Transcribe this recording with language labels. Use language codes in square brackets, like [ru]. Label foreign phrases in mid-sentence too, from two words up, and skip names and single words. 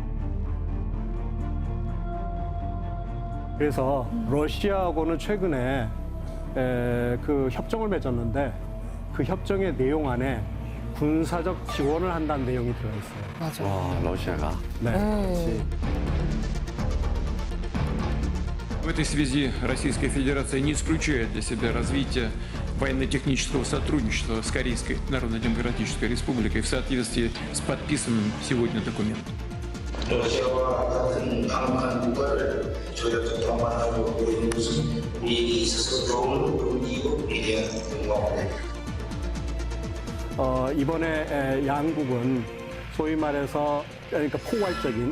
[ko] 그래서 러시아하고는 최근에 그 협정을 맺었는데 그 협정의 내용 안에 군사적 지원을 한다는 내용이 들어있어요. 맞아요. 와, 러시아가. 네. [ru] В этой связи Российская Федерация не исключает для себя развитие военно-технического сотрудничества с Корейской Народно-Демократической Республикой в соответствии с подписанным сегодня документом. [ko] 러시아와 같은 강한 국가를 조력적 동반하고 있는 것은 우리에게 있어서 좋은 동기고 위대한 영광입니다. 이번에 양국은 소위 말해서 그러니까 포괄적인